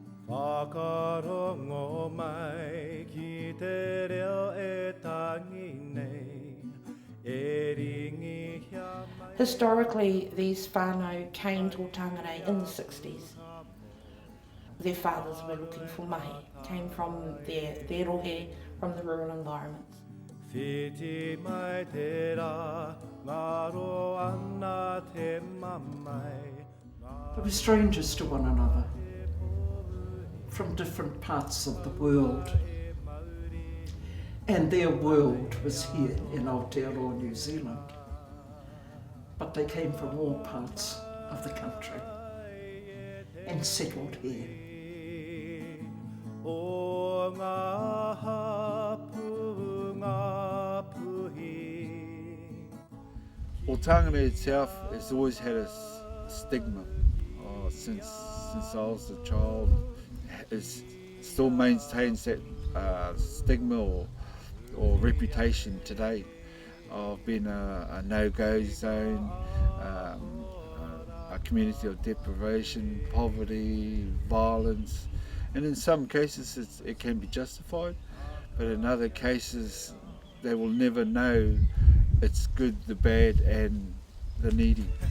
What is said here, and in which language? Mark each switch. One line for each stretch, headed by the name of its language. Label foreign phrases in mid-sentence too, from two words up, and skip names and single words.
Māori: Whakarongo mai ki te reo e tangi nei, e ringi hia mai.
English: Historically, these whānau came to Otangarei in the 60s. Their fathers were looking for mahi, came from their rohe, from the rural environments.
Māori: Whiti mai te rā, ngaro ana te mamai.
English: They were strangers to one another, from different parts of the world. And their world was here in Aotearoa, New Zealand. But they came from all parts of the country and settled here.
Māori: O ngā hapu ngā puhi.
English: Otangarei itself has always had a stigma since I was a child. It still maintains that stigma or reputation today of being a no-go zone, a community of deprivation, poverty, violence, and in some cases it can be justified, but in other cases they will never know it's good, the bad and the needy.